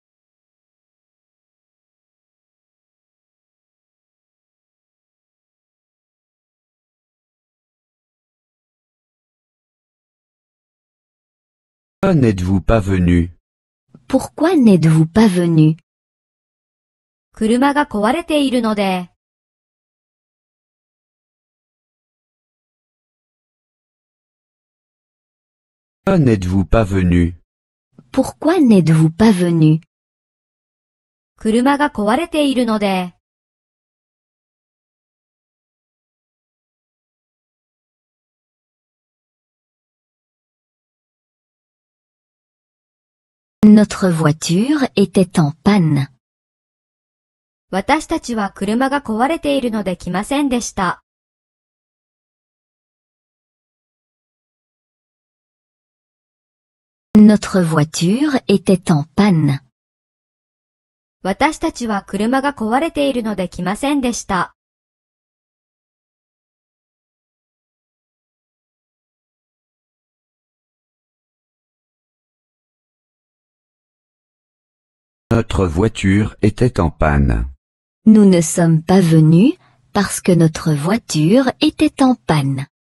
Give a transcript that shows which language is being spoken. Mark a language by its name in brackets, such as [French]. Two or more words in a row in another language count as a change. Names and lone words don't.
[French] Pourquoi n'êtes-vous pas venu? Pourquoi n'êtes-vous pas venu? [Japanese] 車が壊れているので、 [French] Pourquoi n'êtes-vous pas venu? Pourquoi n'êtes-vous pas venu? [Japanese] 車が壊れているので、 [French] Notre voiture était en panne. [Japanese] 私たちは車が壊れているので来ませんでした。 [French] Notre voiture était en panne. [Japanese] 私たちは車が壊れているので来ませんでした。 [French] Notre voiture était en panne. Nous ne sommes pas venus parce que notre voiture était en panne.